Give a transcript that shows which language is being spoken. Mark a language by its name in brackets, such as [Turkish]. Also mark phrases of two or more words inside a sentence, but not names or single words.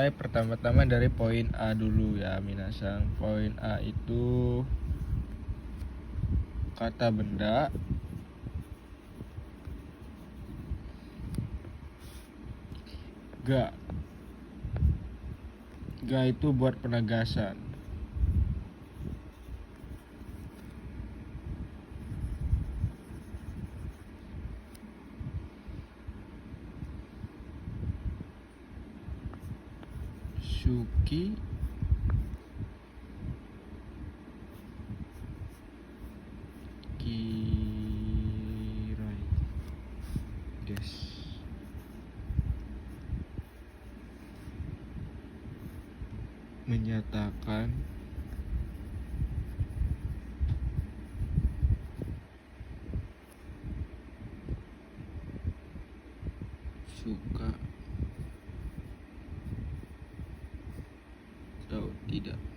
[Indonesian] Pertama-tama dari poin A dulu ya minasan. Poin A itu kata benda, ga. Ga itu buat penegasan. [Japanese] 好き嫌いです. [Indonesian] Menyatakan suka atau tidak.